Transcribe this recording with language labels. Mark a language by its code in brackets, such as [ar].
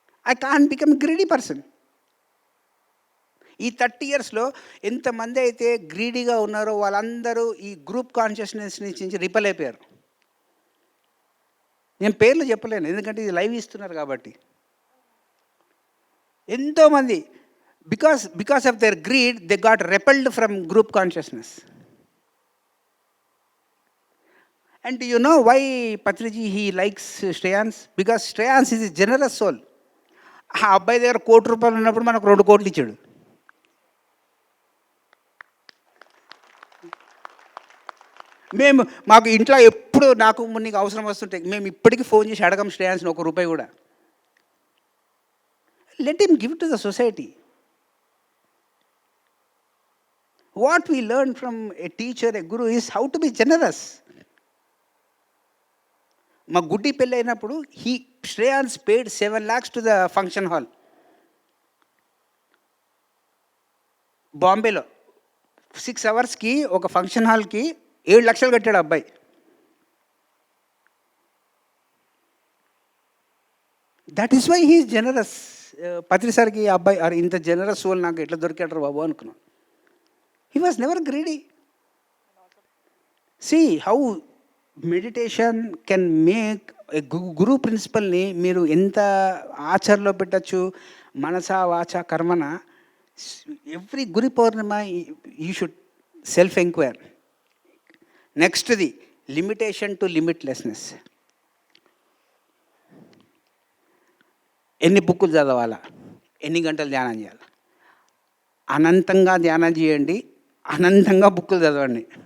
[en] I can't become greedy person. [te] ఈ 30 ఇయర్స్లో ఎంతమంది అయితే గ్రీడీగా ఉన్నారో వాళ్ళందరూ ఈ గ్రూప్ కాన్షియస్నెస్ నుంచి రిపల్ అయిపోయారు. నేను పేర్లు చెప్పలేను ఎందుకంటే ఇది లైవ్ ఇస్తున్నారు కాబట్టి. ఎంతోమంది [en] because of their greed they got repelled from group consciousness. And do you know why Patriji he likes Shreyans? Because Shreyans is a generous soul. [te] ఆ అబ్బాయి దగ్గర ₹1,00,00,000 ఉన్నప్పుడు మనకు 2 కోట్లు ఇచ్చాడు. మాకు ఇంట్లో ఎప్పుడు నాకు నీకు అవసరం వస్తుంటే మేము ఇప్పటికీ ఫోన్ చేసి అడగం శ్రేయాన్స్ని ₹1 కూడా. [en] Let him give to the society. What we learn from a teacher, a guru is how to be generous. [te] మా గుడ్డి పెళ్ళి అయినప్పుడు [en] Shreyans paid 7 lakhs to the function hall. [te] బాంబేలో 6 అవర్స్కి ఒక ఫంక్షన్ హాల్కి 7 లక్షలు కట్టాడు అబ్బాయి. [en] That is why he is generous. [te] పత్రి సార్కి అబ్బాయి అరే ఇంత జనరస్ సోల్ నాకు ఎట్లా దొరికాడు బాబు అనుకున్నాను. [en] He was never greedy. See how meditation can make a guru principle [te] ni మీరు ఎంత ఆచరణలో పెట్టచ్చు. [sa] మనస వాచ కర్మన [en] Every Guru Purnima you should self enquire. [te] నెక్స్ట్ది limitation to limitlessness. ఎన్ని బుక్కులు చదవాలా, ఎన్ని గంటలు ధ్యానం చేయాలి, అనంతంగా ధ్యానం చేయండి, అనంతంగా బుక్కులు చదవండి.